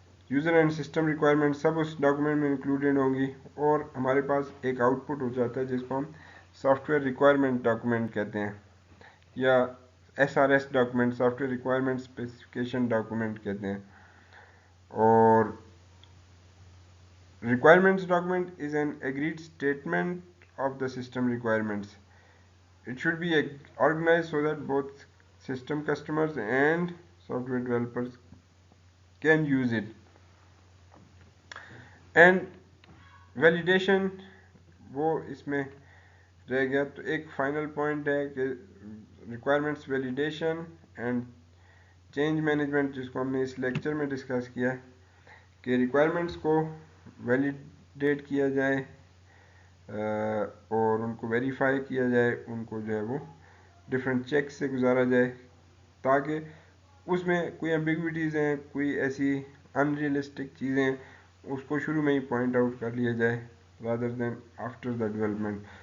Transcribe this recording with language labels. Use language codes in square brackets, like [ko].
[ur] User and system requirement sub اس document میں included ہوں گی، اور ہمارے پاس ایک آؤٹ پٹ ہو جاتا ہے جس کو ہم سافٹ ویئر ریکوائرمنٹ ڈاکومنٹ کہتے ہیں، یا SRS document, soft where requirement specification document کہتے ہیں۔ اور [en] requirements document is an agreed statement of the system requirements. It should be organized so that both system customers and software developers can use it. [ur] And validation وہ اس میں رہ گیا. تو ایک final point ہے کہ requirements validation and change management, جس کو ہم نے اس لیکچر میں ڈسکس کیا کہ ریکوائرمنٹس کو ویلیڈیٹ کیا جائے اور ان کو ویریفائی کیا جائے، ان کو جو ہے وہ ڈفرینٹ چیک سے گزارا جائے تاکہ اس میں کوئی ایمبیگوٹیز ہیں، کوئی ایسی ان ریئلسٹک چیزیں اس کو شروع میں ہی پوائنٹ آؤٹ کر لیا جائے [en] Rather than after the development.